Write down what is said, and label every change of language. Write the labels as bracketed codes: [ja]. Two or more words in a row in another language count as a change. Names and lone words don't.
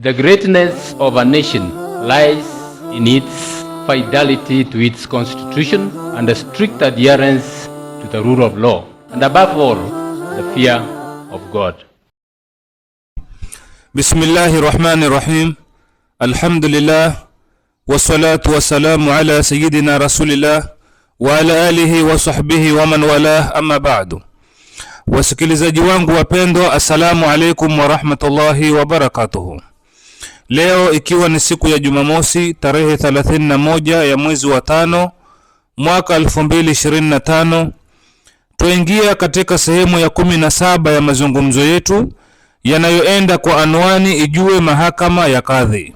[en] The greatness of a nation lies in its fidelity to its constitution and a strict adherence to the rule of law, and above all, the fear of God. [ar] بسم الله الرحمن الرحيم. Alhamdulillah. والصلاة والسلام على سيدنا رسول الله وعلى آله وصحبه ومن والاه، أما بعد. [sw] Wasikilizaji wangu wapendwa, [ar] السلام عليكم ورحمة الله وبركاته. [sw] Leo ikiwa ni siku ya Jumamosi tarehe 31 ya mwezi wa 5 mwaka 2025, tuingia katika sehemu ya 17 ya mazungumzo yetu yanayoenda kwa anwani ijue mahakama ya kadhi.